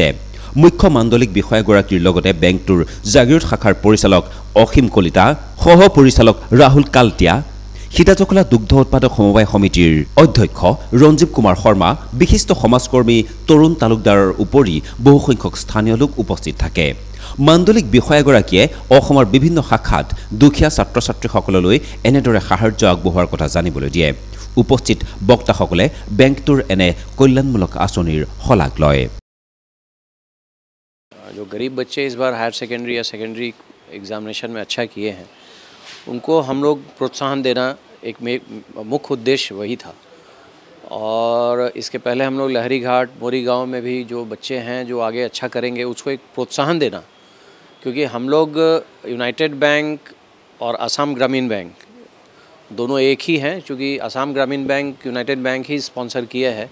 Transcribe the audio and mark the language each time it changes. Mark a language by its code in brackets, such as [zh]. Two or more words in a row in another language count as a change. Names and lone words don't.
[as] মুখ্য মাণ্ডলিক বিষয়াগৰাকীৰ লগতে বেংকটোৰ জাগিৰোড শাখাৰ পৰিচালক অসীম কলিতা, সহ পৰিচালক ৰাহুল কালটিয়া, সীতাজখলা দুগ্ধ উৎপাদক সমবায় সমিতিৰ অধ্যক্ষ ৰঞ্জীৱ কুমাৰ শৰ্মা, বিশিষ্ট সমাজকৰ্মী তৰুণ তালুকদাৰৰ উপৰি বহুসংখ্যক স্থানীয় লোক উপস্থিত থাকে। মাণ্ডলিক বিষয়াগৰাকীয়ে অসমৰ বিভিন্ন শাখাত দুখীয়া ছাত্ৰ ছাত্ৰীসকললৈ এনেদৰে সাহায্য আগবঢ়োৱাৰ কথা জানিবলৈ দিয়ে। উপস্থিত বক্তাসকলে বেংকটোৰ এনে কল্যাণমূলক আঁচনিৰ শলাগ লয়। [hi] जो गरीब बच्चे इस बार [en] higher secondary [hi] या [en] secondary examination [hi] में अच्छा किए हैं, उनको हम लोग प्रोत्साहन देना एक मुख्य उद्देश्य वही था। और इसके पहले हम लोग लहरी घाट, मोरी गांव में भी जो बच्चे हैं जो आगे अच्छा करेंगे उसको एक प्रोत्साहन देना, क्योंकि हम लोग यूनाइटेड बैंक और असम ग्रामीण बैंक दोनों एक ही हैं, क्योंकि असम ग्रामीण बैंक यूनाइटेड बैंक ही स्पॉन्सर किया है।